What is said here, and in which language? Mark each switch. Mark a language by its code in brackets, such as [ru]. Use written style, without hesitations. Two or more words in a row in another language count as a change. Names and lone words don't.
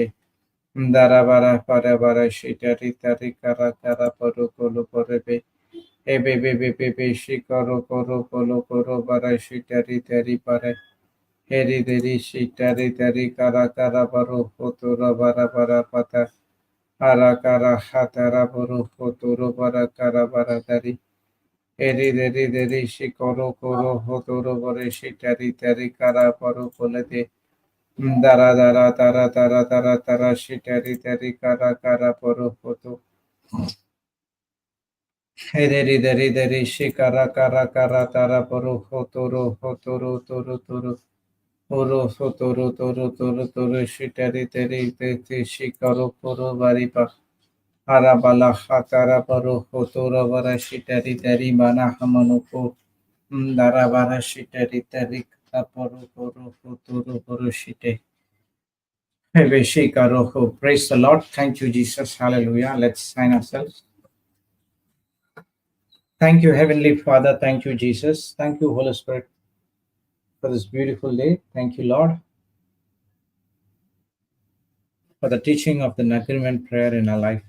[en] Dara bara para bara shitari tari kara kara paru kolo porebe. Ebe shikaro koro bara shitari tari pare. Heri deri shitari tari kara kara baru fotura bara pata. Hara kara hatara baru foturo bara kara bara dari. Eri deri shikoro koro hotoro bare shitari tari kara paru kolete. Dara shitari tari kara poro poto. Deri shikara kara tara poro hotoro. Oro toro shitari tari shikaro poro varipa. Harabala hatara poro hotoro vara shitari tari mana hamanoko. Dara vara shitari tari kara poro hotoro poro shite. Praise the Lord. Thank you, Jesus. Hallelujah. Let's sign ourselves. Thank you, Heavenly Father. Thank you, Jesus. Thank you, Holy Spirit, for this beautiful day. Thank you, Lord, for the teaching of the agreement prayer in our life.